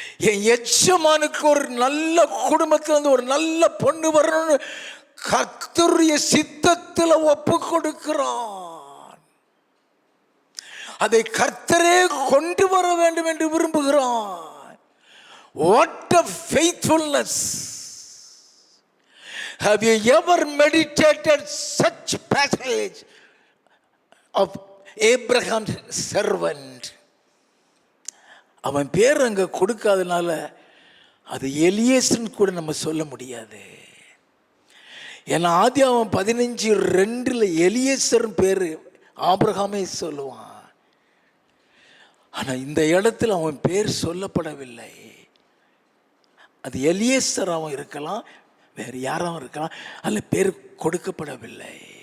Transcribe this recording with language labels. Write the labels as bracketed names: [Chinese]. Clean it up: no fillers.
[Tamil] என் எஜமானுக்கு ஒரு நல்ல குடும்பத்துல இருந்து ஒரு நல்ல பொண்ணு வரணும்னு கர்த்தருடைய சித்தத்துல ஒப்பு கொடுக்கிறான். அதை கர்த்தரே கொண்டு வர வேண்டும் என்று விரும்புகிறான். [English] What a faithfulness! Have you ever meditated such passage of Abraham's servant? [Tamil] அவன் பேர் அங்க கொடுக்காதனால அது எலியேசன் கூட நம்ம சொல்ல முடியாது. ஏன்னா ஆதியாகமம் 15:2 எலியேசர் பேர் ஆபிரகாமே சொல்லுவான். ஆனால் இந்த இடத்துல அவன் பேர் சொல்லப்படவில்லை. அது எலியேசராகவும் இருக்கலாம், வேறு யாராவும் இருக்கலாம், அதில் பேர் கொடுக்கப்படவில்லை.